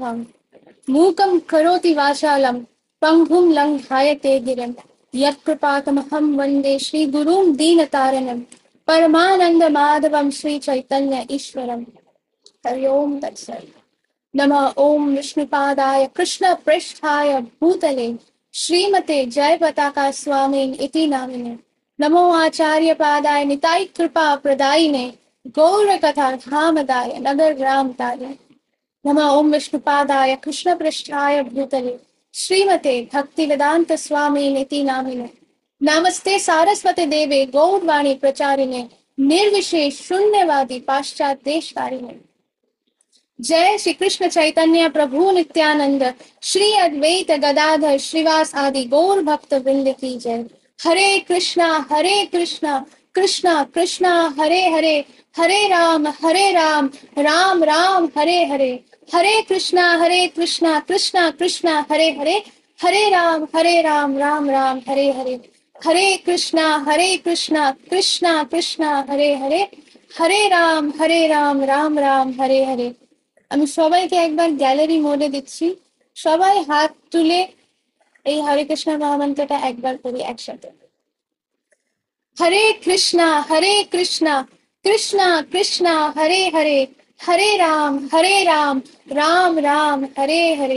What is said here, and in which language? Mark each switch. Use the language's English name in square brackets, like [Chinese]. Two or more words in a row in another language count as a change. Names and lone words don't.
[Sanskrit] मूकं करोति वाचालं पङ्गुं लङ्घायते गिरिं यत्कृपातमहं वन्दे श्रीगुरुं दीनतारिणम्। परमानंद माधवम श्री चैतन्य ईश्वरम। हरि ओम तत्सत्। नमः ओम विष्णुपादाय कृष्ण पृष्ठाय भूतले श्रीमते जय पताका स्वामी इति नामिने। नमो आचार्य पादाय निताय कृपा प्रदायिने गौर कथा धामदाय नगर राम तारे। नमः ओम विष्णुपादाय कृष्ण पृष्ठाय भूतले श्रीमते भक्ति वेदांत स्वामी इति नामिने। नमस्ते सारस्वती देवे गौरवाणी प्रचारिणे निर्विशेष शून्यवादी पाश्चात्य देशतारिणे। जय श्री कृष्ण चैतन्य प्रभु नित्यानंद श्री अद्वैत गदाधर श्रीवास आदि गौर भक्त वृंद [Hindi] की जय। [Sanskrit] हरे कृष्णा कृष्णा कृष्णा हरे हरे, हरे राम राम राम हरे हरे। हरे कृष्णा कृष्णा कृष्णा हरे हरे, हरे राम राम राम हरे हरे। हरे कृष्णा कृष्णा कृष्णा हरे हरे, हरे राम राम राम हरे हरे। [Bangla] আমি সবাইকে একবার [English] gallery mode [Bangla] দিচ্ছি, সবাই হাত তুলে এই হরে কৃষ্ণ মহামন্ত্রটা একবার করি একসাথে। [Sanskrit] হরে কৃষ্ণা কৃষ্ণা কৃষ্ণা হরে হরে, হরে রাম রাম রাম হরে হরে।